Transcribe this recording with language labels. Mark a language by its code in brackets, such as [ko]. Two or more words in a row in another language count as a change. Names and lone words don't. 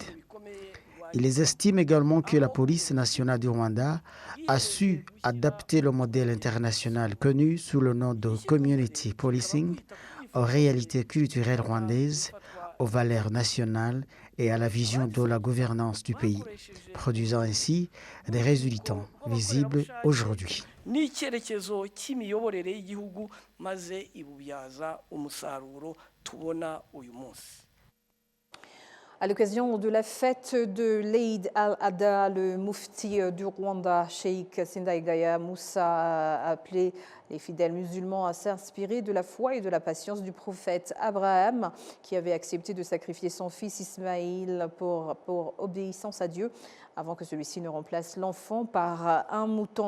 [fr] Ils estiment également que la police nationale du Rwanda a su adapter le modèle international connu sous le nom de [en] Community Policing [fr] aux réalités culturelles rwandaises, aux valeurs nationales et à la vision de la gouvernance du pays, produisant ainsi des résultats visibles aujourd'hui. [rw] n'icyerekezo cy'imiyoborere y'igihugu maze ibubyaza umusaruro tubona uyu munsi. [fr] À l'occasion de la fête de l'Eid al-Adha, le mufti du Rwanda, Cheikh Sindayigaya Moussa, a appelé les fidèles musulmans à s'inspirer de la foi et de la patience du prophète Abraham, qui avait accepté de sacrifier son fils Ismaïl pour obéissance à Dieu, avant que celui-ci ne remplace l'enfant par un mouton.